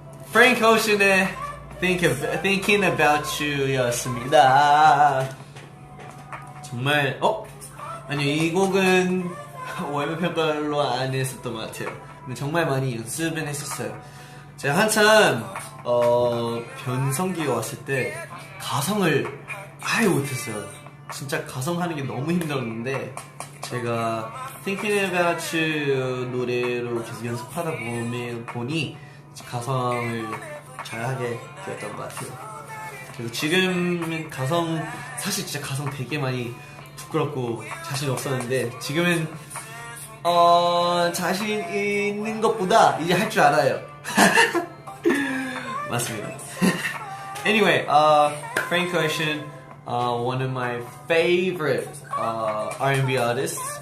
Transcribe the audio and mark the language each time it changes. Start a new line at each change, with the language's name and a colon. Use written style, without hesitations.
Korean: Frank Ocean의 Thinking About You였습니다. 정말 아니요, 이 곡은 월매 평가로 안 했었던 것 같아요. 근데 정말 많이 연습은 했었어요. 제가 한참 변성기가 왔을 때 가성을 아예 못했어요. 진짜 가성하는 게 너무 힘들었는데 제가 Thinking About You 노래로 계속 연습하다 보니 가성을 잘하게 되었던 것 같아요. 그리고 지금은 사실 진짜 가성 되게 많이 부끄럽고 자신 없었는데 지금은 자신 있는 것보다 이제 할 줄 알아요. 맞습니다.
English: Anyway, Frank Ocean, one of my favorite R&B artists.